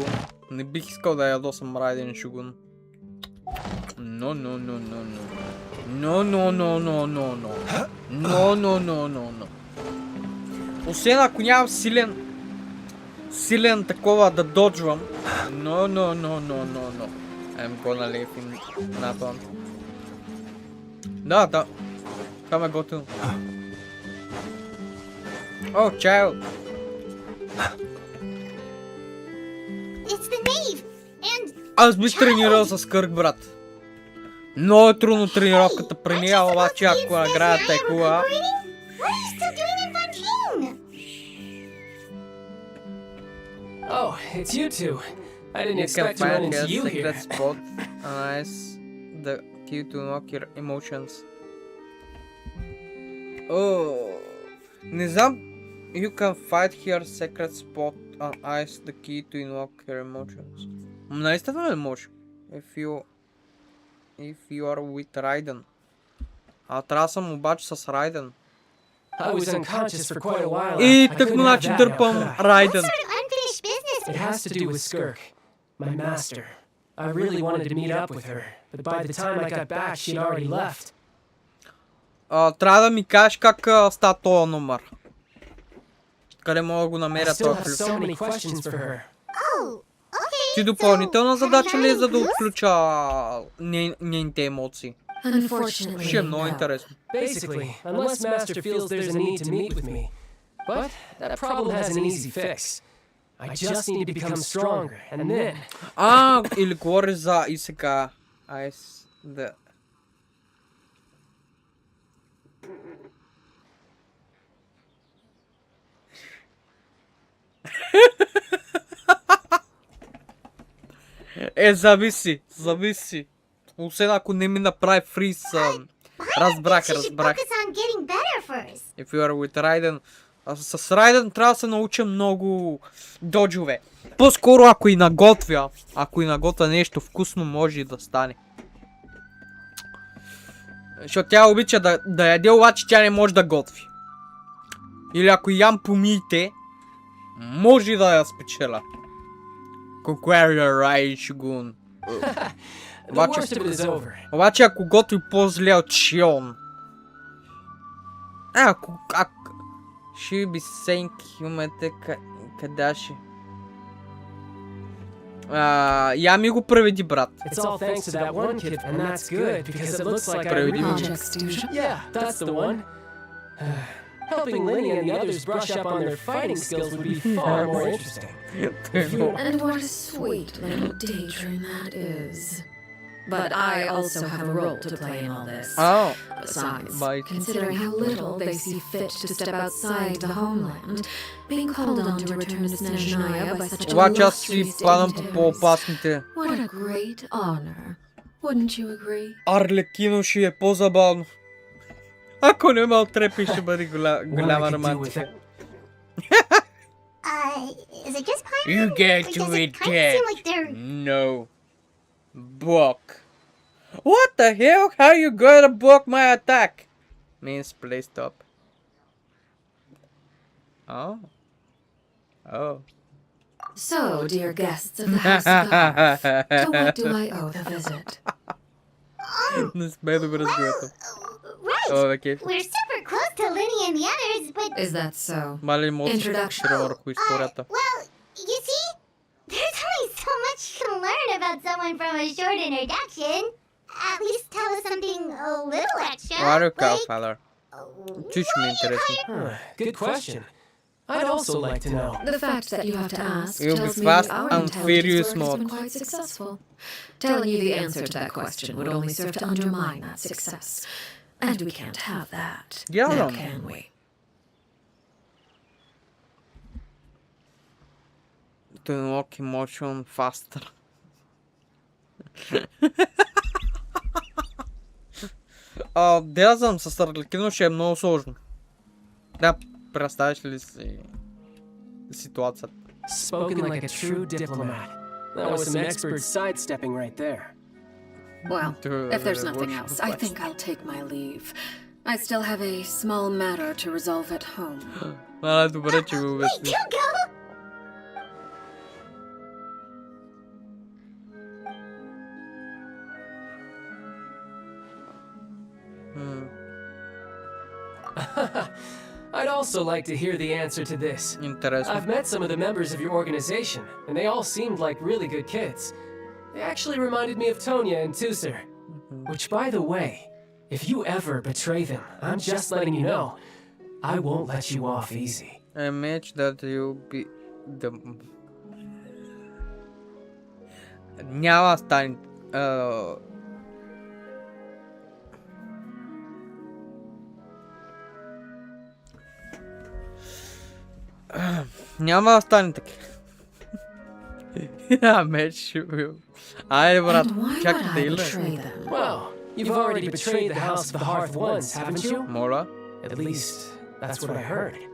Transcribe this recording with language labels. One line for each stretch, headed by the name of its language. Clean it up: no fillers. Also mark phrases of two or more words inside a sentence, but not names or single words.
Bulgarian: Не бих искал да ядосам Райден Шугун.
English: No.
Bulgarian: Освен ако нямам силен такова да доджвам.
English: No. I'm gonna leave in that one.
Bulgarian: Да. Там е готино.
English: Oh, child. It's the knave, and
Bulgarian: Аз бих тренирал с Кърк, брат. Много е трудно тренировката при нея, обаче ако наградата е хубава.
English: what are you still doing in Fontaine? Oh, it's you two. I didn't You can expect to run find into a you here. secret spot. Nice. The key to unlock your emotions.
Bulgarian: Oh, не знам.
English: You can find here secret spot on ice. The key to unlock your emotions.
Bulgarian: Наистина не може.
English: If you are with Raiden.
Bulgarian: Трябва да съм обаче с Райден.
English: I was unconscious for quite a while.
Bulgarian: И
English: I
Bulgarian: тък му
English: couldn't have
Bulgarian: начи
English: that
Bulgarian: дърпам
English: now, could I?
Bulgarian: Райден.
English: What sort of unfinished business? It has to do with Skirk, my master. I really wanted to meet up with her, but by the time I got back, she'd already left.
Bulgarian: Трябва да ми кажеш как ста този номер. Къде мога да го
English: I
Bulgarian: намеря
English: still
Bulgarian: този
English: have
Bulgarian: ключ?
English: so many questions for her. Oh, okay.
Bulgarian: Ти допълнителна
English: So,
Bulgarian: задача
English: have
Bulgarian: ли
English: you
Bulgarian: е за да
English: any clues?
Bulgarian: отключа нейните емоции?
English: Unfortunately,
Bulgarian: Ще е много
English: no.
Bulgarian: интересно.
English: Basically, unless Master feels there's a need to meet with me. But that problem has an easy fix. I just need to become stronger, and then...
Bulgarian: Или говориш за ИСК. Да. Зависи. Освен ако не ми направи фриз. Разбрах.
English: She should focus on getting better first. If you are with Raiden.
Bulgarian: С Райден трябва да се науча много доджове. По-скоро ако и наготвя нещо вкусно, може и да стане. Защото тя обича да яде, обаче тя не може да готви. Или ако ям помиите, може да я спечеля. Конкурия Рай Шигун. Обаче ако готви по-зле от Шион. Ако...
English: She be saying humate Kadashi.
Bulgarian: Я ми го преведи, брат.
English: It's all thanks to that one kid, and that's good, because it looks like I really... Yeah, that's the one. Helping Lenny and the others brush up on their fighting skills would be far more interesting. And what a sweet little daydream that is. But I also have a role to play in all this. Oh. Besides, considering how little they see fit to step outside the homeland, being called on to return to Snezhnaya by such a illustrious dignitaries. What a great honor. Wouldn't you agree?
Bulgarian: Арлекино ще е по-забавно. Ако не ме отрепи, ще бъде голяма романтика.
English: Is it just Paimon? You get Or to does it it kind of dead. seem like they're... No. Book. What the hell? How you gonna block my attack? Means play stop. Oh. So, dear guests of the House of God, to what do I owe the visit?
Bulgarian: Не сме добре с което.
English: Right. Oh, okay. We're super close to Lenny and the others, but... Is that so?
Bulgarian: Мали може да
English: Introduction.
Bulgarian: върху историята.
English: Well, you see, there's only so much you can learn about someone from a short introduction. At least tell us something a little extra. What do you call, like, father?
Bulgarian: Чуч ми интересно.
English: Good question. I'd also like to know. The fact that you have to ask You'll be tells me fast that our and intelligence furious work has been mode. quite successful. Telling you the answer to that question would only serve to undermine that success. And we can't have that. Yeah, now, no. can we? To unlock emotion faster.
Bulgarian: Да знам, с Арлекино ще е много сложно. Да, представиш ли си ситуацията?
English: Spoken like a true diplomat. That was some expert sidestepping right there. Well, if there's nothing else, I think I'll take my leave. I still have a small matter to resolve at home.
Bulgarian: Добре, че го обясни.
English: you go! I'd also like to hear the answer to this.
Bulgarian: Интересно.
English: I've met some of the members of your organization, and they all seemed like really good kids. They actually reminded me of Tonya and Tusser. Which, by the way, if you ever betray them, I'm just letting you know, I won't let you off easy. A match that you'll be the...
Bulgarian: Няма да стане... Няма да стане така. Меч. Айде, брат, чакайте или?
English: Well, you've already betrayed the House of the Hearth once, haven't you?
Bulgarian: Моля?
English: At least, that's what I heard.